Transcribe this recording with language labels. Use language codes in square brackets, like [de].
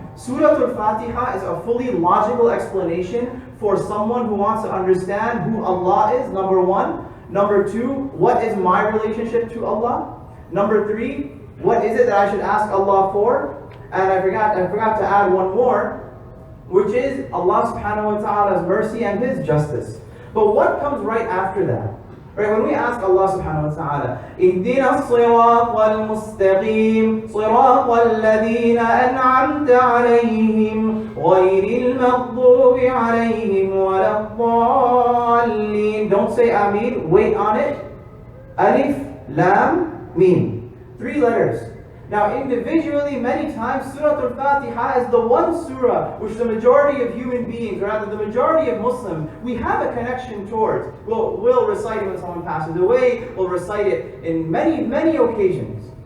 [en] Surah Al-Fatiha is a fully logical explanation for someone who wants to understand who Allah is, number 1. Number 2, what is my relationship to Allah? Number 3, what is it that I should ask Allah for? And I forgot to add one more, which is Allah subhanahu wa ta'ala's mercy and His justice. But what comes right after that? Right, when we ask Allah subhanahu wa ta'ala, [ar] اهدنا الصراط المستقيم صراط الذين أنعمت عليهم غير المغضوب عليهم ولا الضالين. [en] Don't say Ameen, wait on it. Alif, Lam, Mim. 3 letters. Now individually, many times, Surah Al-Fatiha is the one surah which the majority of human beings, or rather the majority of Muslims, we have a connection towards. We'll recite it when someone passes away. We'll recite it in many occasions.